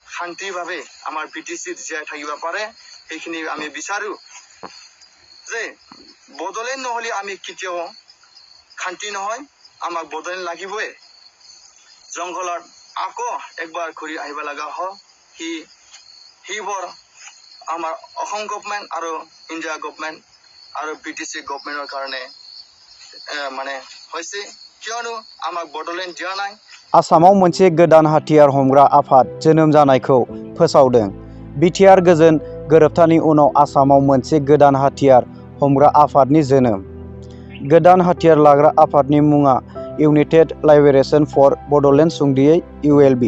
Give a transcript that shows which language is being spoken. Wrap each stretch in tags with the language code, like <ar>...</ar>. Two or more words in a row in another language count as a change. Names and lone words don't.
<as>শান্তিভাৱে আমাৰ BTC জীয়াই থাকিব পাৰে সেইখিনি আমি বিচাৰো যে বড়োলেণ্ড নহ'লে আমি কেতিয়াও শান্তি নহয় আমাক বড়োলেণ্ড লাগিবই জংঘলত আকৌ একবাৰ ঘূৰি আহিব লগা হয় সেইবোৰ আমাৰ অসম গভৰ্ণমেণ্ট আৰু ইণ্ডিয়া গভৰ্ণমেণ্ট আৰু BTC গভৰ্ণমেণ্টৰ কাৰণে মানে হৈছে কিয়নো আমাক বড়োলেণ্ড দিয়া নাই।</as> <brx>आसामाव मोनसे गोदान हाथियार हमग्रा आफाद जोनोम जानायखौ फोसावदों। बिटिआर गोजोन गोरोबथानि उनाव आसामाव मोनसे गोदान हाथियार हमग्रा आफादनि जोनोम। गोदान हाथियार लाग्रा आफादनि मुङा इउनाइटेड लिबारेशन फर बड'लेण्ड सुंदियै ULB।</brx>